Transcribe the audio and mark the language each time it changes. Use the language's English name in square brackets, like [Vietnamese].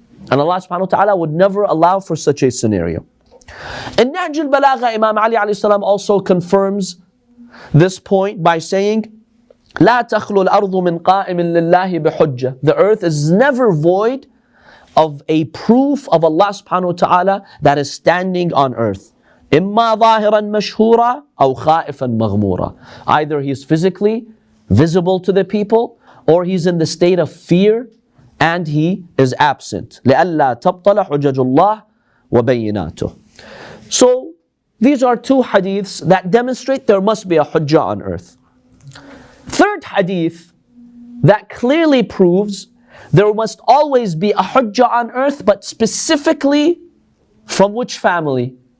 [English] And Allah subhanahu wa ta'ala would never allow for such a scenario. In Nahj al-Balagha, Imam Ali alayhi salam also confirms this point by saying, [Arabic] لا تخلو الأرض من قائم لله بحجة. [English] The earth is never void of a proof of Allah subhanahu wa ta'ala that is standing on earth. [Arabic] إما ظاهرا مشهورا أو خائفا مغمورا. [English] Either he is physically visible to the people, or he's in the state of fear and he is absent. [Arabic] لئلا تبطل حجج الله وبيناته. [English] So these are two hadiths that demonstrate there must be a hujjah on earth. Third hadith that clearly proves there must always be a hujjah on earth, but specifically from which family?